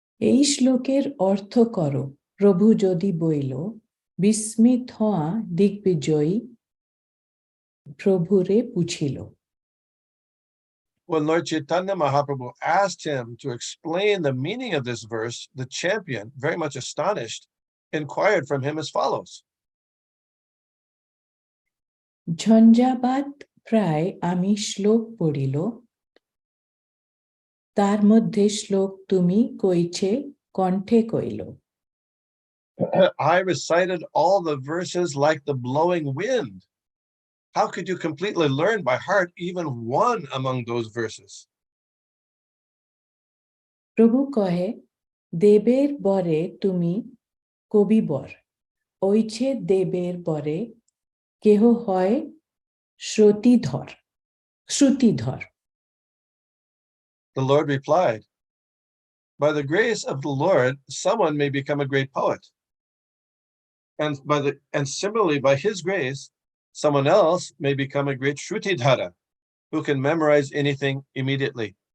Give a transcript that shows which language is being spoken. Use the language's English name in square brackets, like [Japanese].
[Bangla] এই শ্লোকের অর্থ করো প্রভু যদি বইল, বিস্মিত হওয়া দিগ্বিজয়ী প্রভুরে পুছিল। [English] When Lord Chaitanya Mahaprabhu asked him to explain the meaning of this verse, the champion, very much astonished, inquired from him as follows. [Bangla] ঝঞ্ঝাবাত প্রায় আমি শ্লোক পড়িল, তার মধ্যে শ্লোক তুমি কইছে কণ্ঠে কইল। [English] I recited all the verses like the blowing wind. How could you completely learn by heart even one among those verses? [Bangla] প্রভু কহে, দেবের বরে তুমি কবিবর, ওইছে দেবের বরে কেহ হয় শ্রুতিধর। [English] The Lord replied, by the grace of the Lord, someone may become a great poet. And similarly, by his grace, someone else may become a great Shrutidhara, who can memorize anything immediately.